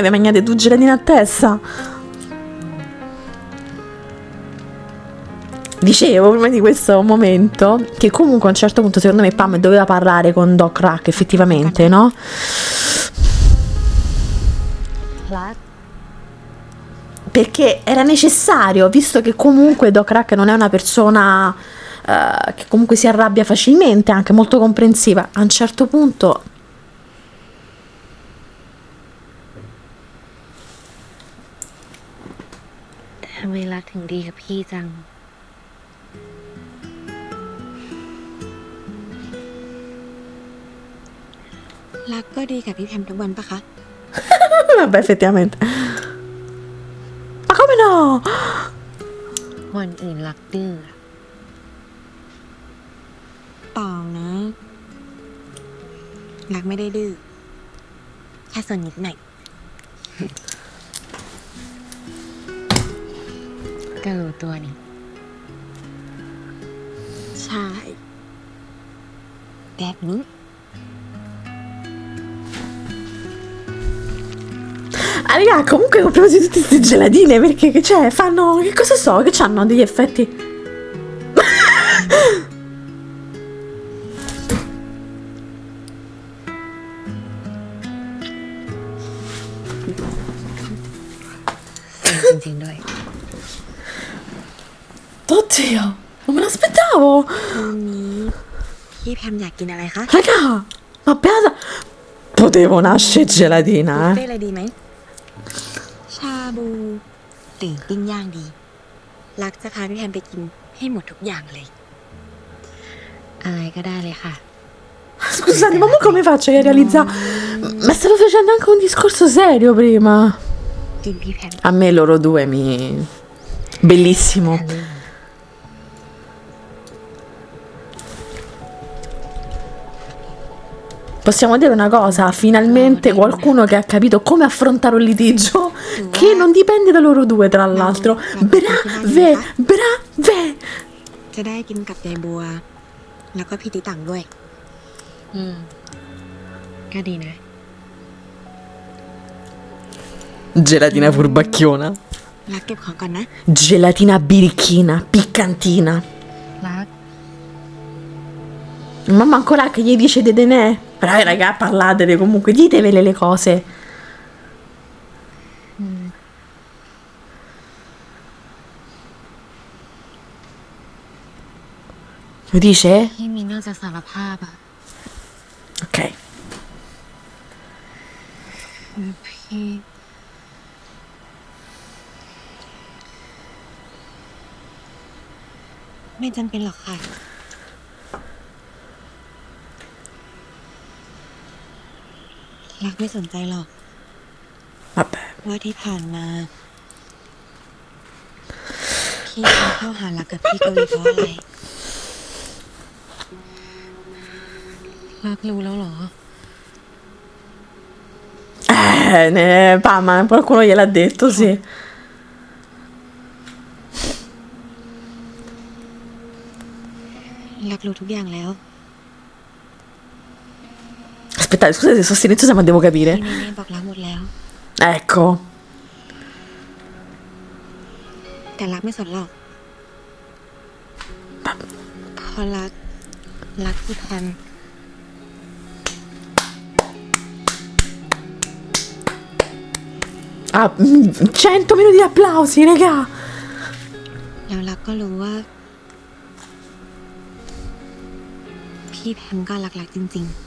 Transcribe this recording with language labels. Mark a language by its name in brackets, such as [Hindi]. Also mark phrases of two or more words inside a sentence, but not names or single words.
[Italian] Vi mangiate due gelatine a testa? Dicevo prima di questo momento che comunque a un certo punto secondo me Pam doveva parlare con Doc Rack effettivamente, no? [Thai] รัก [Italian] Perché era necessario, visto che comunque Doc Rack non è una persona che comunque si arrabbia facilmente, anche molto comprensiva. A un certo punto [Thai] ทำไมรักถึงดีกับพี่จัง รักก็ดีกับพี่แพมทุกวันปะคะ [Italian] vabbè, effettivamente. Ma come no? [Thai] วันอื่นรักดื้อ เปล่านะ รักไม่ได้ดื้อ แค่สนนิดหน่อย ก็รู้ตัวนี่ ใช่ แบบนี้ [Italian] Ah, raga, comunque ho preso tutte queste gelatine perché che c'è? Fanno. Che cosa so? Che c'hanno degli effetti? Sì, [Thai] จริงๆด้วย [Italian] Oddio, non me l'aspettavo! [Thai] วันนี้พี่แพมอยากกินอะไรคะ [Italian] Raga, ma beata. Potevo nascere gelatina, บุฟ eh? [Thai] เฟ่อะไรดีไหม ชาบูหรือปิ้งย่างดี รักจะพาพี่แพมไปกินให้หมดทุกอย่างเลย อะไรก็ได้เลยค่ะ [Italian] Scusate, ma mo come faccio a realizzare? Ma stavo facendo anche un discorso serio prima. [Thai] กินพี่แพม [Italian] A me loro due mi. Bellissimo. Possiamo dire una cosa, finalmente qualcuno che ha capito come affrontare un litigio che non dipende da loro due, tra l'altro. Brave, brave. [Thai] จะได้กินกับยายบัว แล้วก็พี่ติตังด้วย อืม ก็ดีนะ [Italian] Gelatina furbacchiona. [Thai] รักเก็บของก่อนนะ [Italian] Gelatina birichina, piccantina. [Thai] รัก [Italian] Ma manco là che gli dice de denè. Raga, parlatele comunque, ditevele le cose. Lo dice? [Thai] พี่มีเรื่องจะสารภาพอ่ะ [Italian] Ok. [Thai] พี่ ไม่จำเป็นหรอกค่ะ รักไม่สนใจหรอก [Italian] Vabbè. [Thai] ว่าที่ผ่านมา พี่เข้าหารักกับพี่กวีเพราะอะไร รักรู้แล้วเหรอ [Italian] Pam, qualcuno gliel'ha detto, sì. [Thai] รักรู้ทุกอย่างแล้ว [Italian] Aspettate, scusate, sono silenziosa, ma devo [Thai] พี่ [Italian] capire. [Thai] เนเน่บอกรักหมดแล้ว [Italian] Ecco. [Thai] แต่รักไม่สนหรอกเพราะรักพี่แพม [Italian] Ah, 100 minuti di applausi, raga. [Thai] แล้วรักก็รู้ว่า พี่แพมก็รักจริง